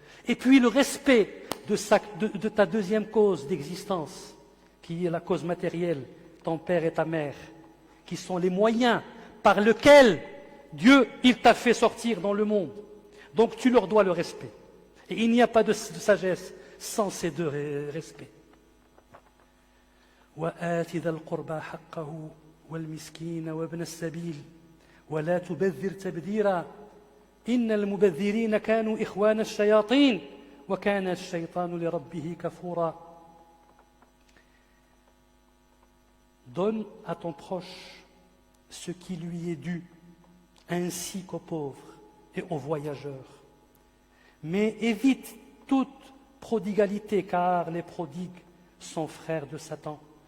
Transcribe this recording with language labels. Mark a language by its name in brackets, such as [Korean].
[French] Et puis le respect de ta deuxième cause d'existence, qui est la cause matérielle, ton père et ta mère, qui sont les moyens par lesquels Dieu, il t'a fait sortir dans le monde. Donc tu leur dois le respect. Et il n'y a pas de sagesse sans ces deux respects. [Arabic] وآت ذا القربى حقه والمسكين وابن السبيل ولا تبذر تبذيرا إن المبذرين كانوا إخوان الشياطين وكان الشيطان لربه كفورا. [French] Donne à ton proche ce qui lui est dû, ainsi qu'aux pauvres et aux voyageurs. Mais évite toute prodigalité, car les prodigues sont frères de Satan.